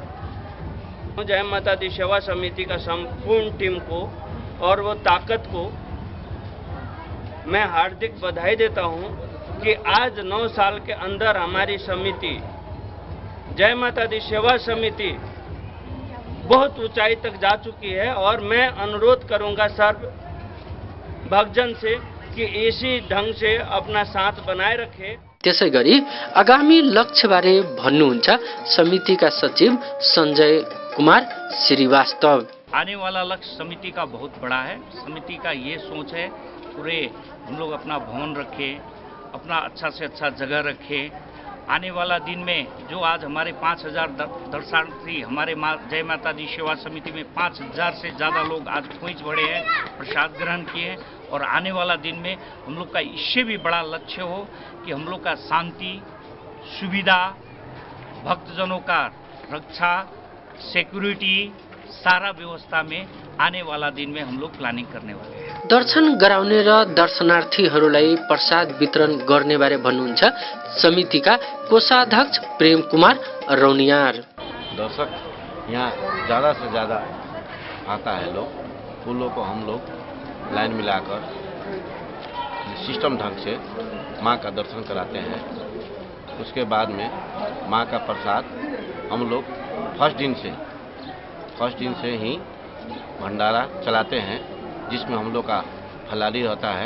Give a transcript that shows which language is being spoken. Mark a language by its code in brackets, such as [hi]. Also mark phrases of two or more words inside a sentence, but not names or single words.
[hi] जय माता दी सेवा समिति का संपूर्ण टीम को और वो ताकत को मैं हार्दिक बधाई देता हूं कि आज 9 साल के अंदर हमारी समिति जय माता दी सेवा समिति बहुत ऊंचाई तक जा चुकी है। और मैं अनुरोध करूंगा सर्व भक्तजन से कि इसी ढंग से अपना साथ बनाए रखे। [ne] त्यसैगरी आगामी लक्ष्यबारे भन्नुहुन्छ समितिका सचिव संजय कुमार श्रीवास्तव। [hi] आने वाला लक्ष्य समिति का बहुत बड़ा है। समिति का ये सोच है पूरे हम लोग अपना भवन रखें, अपना अच्छा से अच्छा जगह रखें। आने वाला दिन में जो आज हमारे 5000 दर्शनार्थी हमारे जय माता दी सेवा समिति में 5000 से ज़्यादा लोग आज पहुँच बढ़े हैं, प्रसाद ग्रहण किए हैं। और आने वाला दिन में हम लोग का इससे भी बड़ा लक्ष्य हो कि हम लोग का शांति, सुविधा, भक्तजनों का रक्षा, सिक्योरिटी सारा व्यवस्था में आने वाला दिन में हम लोग प्लानिंग करने वाले हैं। [ne] दर्शन गराउने र दर्शनार्थीहरूलाई प्रसाद वितरण गर्ने बारे भन्नुहुन्छ समितिका कोषाध्यक्ष प्रेम कुमार रौनियार। [hi] दर्शक यहाँ ज़्यादा से ज़्यादा आता है लोग, उन लोग को हम लोग लाइन मिलाकर सिस्टम ढंग से माँ का दर्शन कराते हैं। उसके बाद में माँ का प्रसाद हम लोग फर्स्ट दिन से ही भंडारा चलाते हैं, जिसमें हम लोग का फलारी रहता है।